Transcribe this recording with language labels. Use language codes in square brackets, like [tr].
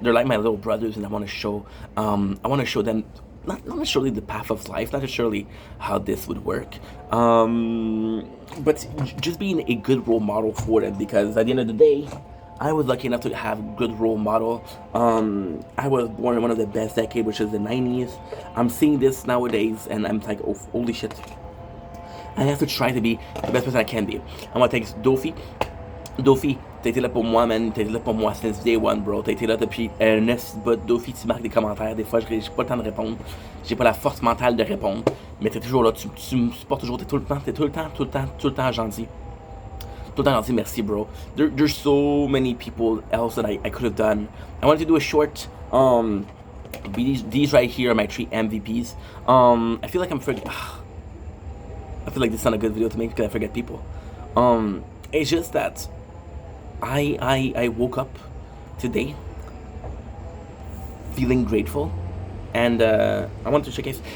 [en] They're like my little brothers, and I want to show them not necessarily the path of life, not necessarily how this would work, but just being a good role model for them. Because at the end of the day, I was lucky enough to have a good role model. I was born in one of the best decades, which is the 90s. I'm seeing this nowadays, and I'm like, oh, holy shit. I have to try to be the best person I can be. I want to thank Dofi. [fr] Dofi, t'as été là pour moi, man. T'as été là pour moi [en] since day one, bro. [fr] T'as été là depuis un but Dofi, tu marques des commentaires. Des fois, j'ai pas le temps de répondre. J'ai pas la force mentale de répondre. Mais t'es toujours là. Tu me supportes toujours. T'es tout le temps, tout le temps gentil. Tout le temps gentil. Merci, bro. [en] There's so many people else that I could have done. I wanted to do a short. These right here are my 3 MVPs. I feel like I'm forgetting. I feel like this is not a good video to make because I forget people. It's just that I woke up today feeling grateful, and I want to showcase.